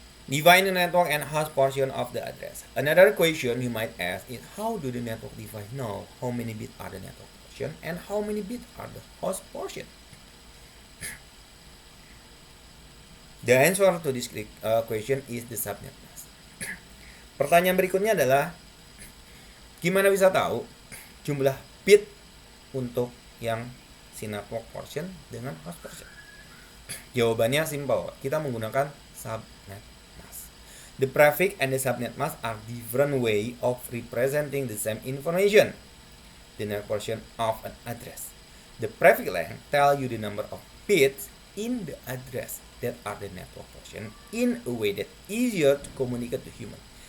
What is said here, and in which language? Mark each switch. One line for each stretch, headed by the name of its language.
English: Define the network and host portion of the address. Another question you might ask is how do the network device know how many bits are the network portion and how many bits are the host portion? The answer to this question is the subnet mask.
Indonesian: Pertanyaan berikutnya adalah gimana bisa tahu jumlah bit untuk yang si network portion dengan host portion? Jawabannya simple. Kita menggunakan subnet mask.
English: The prefix and the subnet mask are different way of representing the same information. The network portion of an address. The prefix length tell you the number of bits in the address that are the network portion in a way that easier to communicate to human.